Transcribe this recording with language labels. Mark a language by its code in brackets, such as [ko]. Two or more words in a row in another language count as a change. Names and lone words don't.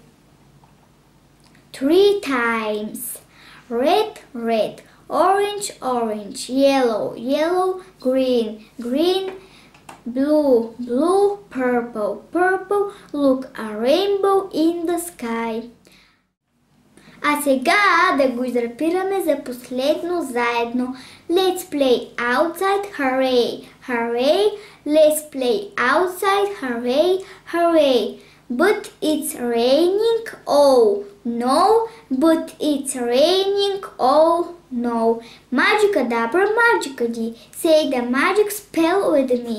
[en] 3 times. Red, red. Orange, orange. Yellow, yellow. Green, green. Blue, blue. Purple, purple. Look a rainbow in the sky. [mk] А сега да го израпираме за последно заедно. [en] Let's play outside, hooray, hooray. Let's play outside, hooray, hooray. But it's raining, oh no, but it's raining, oh no. Magicadabra, magicady, say the magic spell with me.